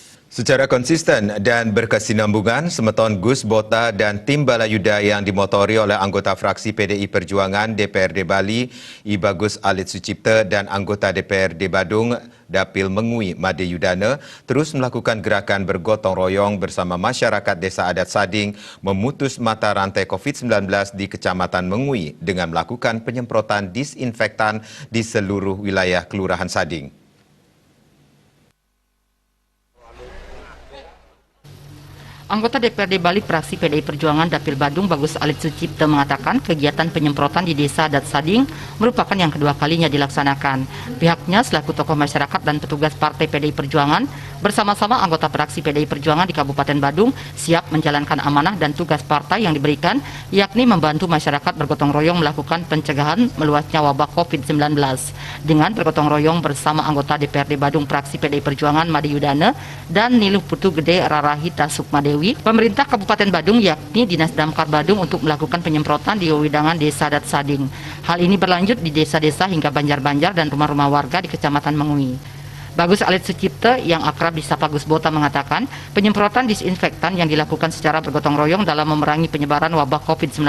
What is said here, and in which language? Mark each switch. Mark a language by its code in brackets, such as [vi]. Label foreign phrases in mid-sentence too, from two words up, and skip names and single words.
[id] Secara konsisten dan berkesinambungan, Semeton Gus Bota dan tim Balayuda yang dimotori oleh anggota fraksi PDI Perjuangan DPRD Bali, I Bagus Alit Sucipta dan anggota DPRD Badung, Dapil Mengui Made Yudana, terus melakukan gerakan bergotong royong bersama masyarakat Desa Adat Sading memutus mata rantai COVID-19 di Kecamatan Mengui dengan melakukan penyemprotan disinfektan di seluruh wilayah Kelurahan Sading. Anggota DPRD Bali fraksi PDI Perjuangan Dapil Badung Bagus Alit Sucipta mengatakan kegiatan penyemprotan di Desa Adat Sading merupakan yang kedua kalinya dilaksanakan. Pihaknya selaku tokoh masyarakat dan petugas Partai PDI Perjuangan bersama-sama anggota fraksi PDI Perjuangan di Kabupaten Badung siap menjalankan amanah dan tugas partai yang diberikan, yakni membantu masyarakat bergotong royong melakukan pencegahan meluasnya wabah COVID-19. Dengan bergotong royong bersama anggota DPRD Badung fraksi PDI Perjuangan Made Yudana dan Niluh Putu Gede Rarahita Sukmadewi, pemerintah Kabupaten Badung yakni Dinas Damkar Badung untuk melakukan penyemprotan di wewidangan Desa Adat Sading. Hal ini berlanjut di desa-desa hingga banjar-banjar dan rumah-rumah warga di Kecamatan Mengui. Bagus Alit Sucipta yang akrab disapa Gus Bota mengatakan penyemprotan disinfektan yang dilakukan secara bergotong royong dalam memerangi penyebaran wabah COVID-19.